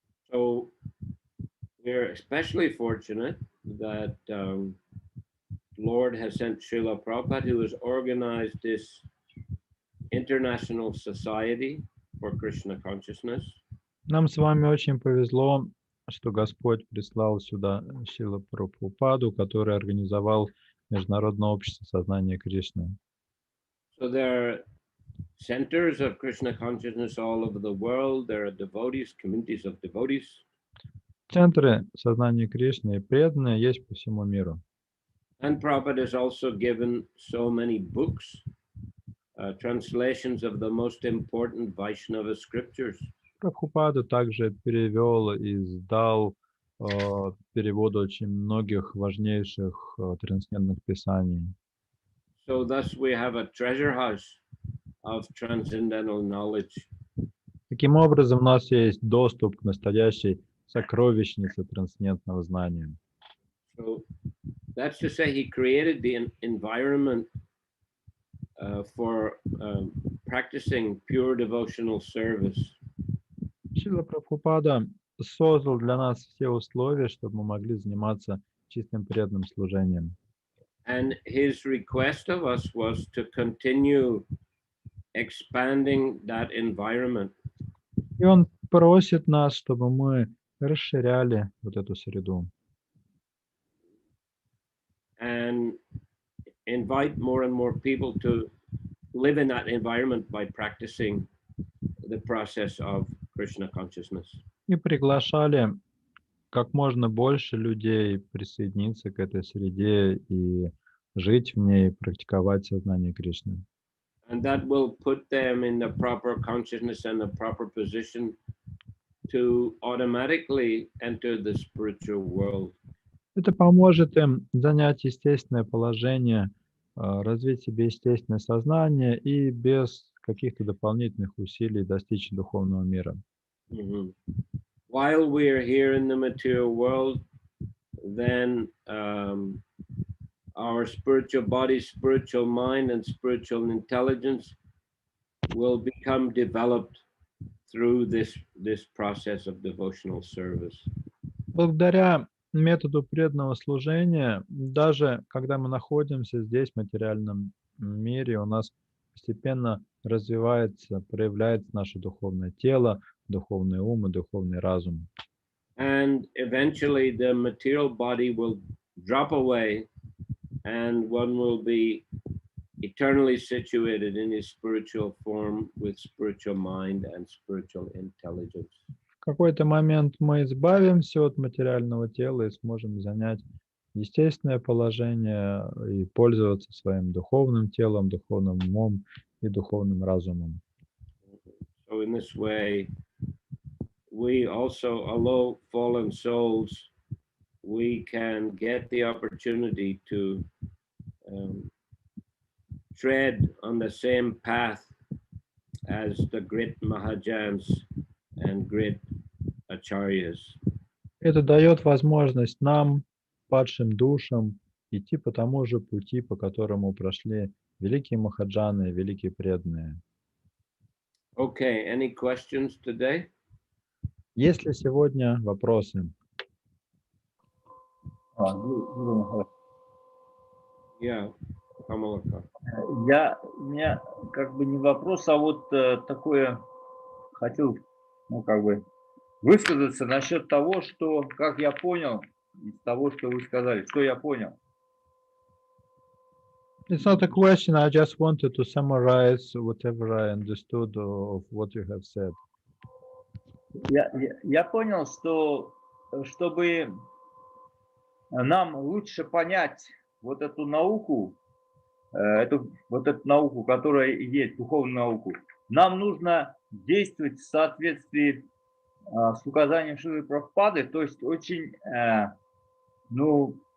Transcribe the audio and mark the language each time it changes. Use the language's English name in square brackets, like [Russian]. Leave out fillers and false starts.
[English] So we're especially fortunate that Lord has sent Srila Prabhupada, who has organized this international society for Krishna consciousness. [Russian] Нам с вами очень повезло, что Господь прислал сюда Шрила Прабхупаду, который организовал Международное общество сознания Кришны. [English] So there are centers of Krishna consciousness all over the world. There are devotees, communities of devotees. [Russian] Центры сознания Кришны и преданные есть по всему миру. [English] And Prabhupada has also given so many books, translations of the most important Vaishnava scriptures. [Russian] Прабхупада также перевел и издал переводы очень многих важнейших трансцендентных писаний. [English] So thus we have a treasure house of transcendental knowledge. [Russian] Таким образом, у нас есть доступ к настоящей сокровищнице трансцендентного знания. [English] So that's to say, he created the environment for practicing pure devotional service. [Russian] Шрила Прабхупада создал для нас все условия, чтобы мы могли заниматься чистым преданным служением. [English] And his request of us was to continue expanding that environment. [Russian] И он просит нас, чтобы мы расширяли вот эту среду. [English] And invite more and more people to live in that environment by practicing the process of Krishna consciousness. [Russian] И приглашали как можно больше людей присоединиться к этой среде и жить в ней, практиковать сознание Кришны. [English] And that will put them in the proper consciousness and the proper position to automatically enter the spiritual world. [Russian] Это поможет им занять естественное положение, развить себе естественное сознание и без каких-то дополнительных усилий достичь духовного мира. Mm-hmm. [English] While we are here in the material world, then our spiritual body, spiritual mind, and spiritual intelligence will become developed through this process of devotional service. [Russian] Благодаря методу преданного служения, даже когда мы находимся здесь, в материальном мире, у нас постепенно развивается, проявляется наше духовное тело, духовный ум и духовный разум. [English] And eventually the material body will drop away and one will be eternally situated in his spiritual form with spiritual mind and spiritual intelligence. [Russian] В какой-то момент мы избавимся от материального тела и сможем занять естественное положение и пользоваться своим духовным телом, духовным умом и духовным разумом. [English] So in this way, we also, although fallen souls, we can get the opportunity to tread on the same path as the great Mahajans and great Acharyas. [Russian] Это дает возможность нам, падшим душам, идти по тому же пути, по которому прошли великие махаджаны, великие преданные. [English] Okay, any questions today? [Russian] Есть ли сегодня вопросы? Гуру Махарадж, [English] Yeah, Kamalaka. [Russian] у меня как бы не вопрос, а вот такое хотел, ну, как бы высказаться насчет того, что, как я понял, из того, что вы сказали, что я понял. [English] It's not a question, I just wanted to summarize whatever I understood of what you have said. [Russian] Я понял, что чтобы нам лучше понять вот эту науку, вот эту науку, которая есть, духовную науку, нам нужно действовать в соответствии с указанием Шрилы Прабхупады, то есть очень, ну,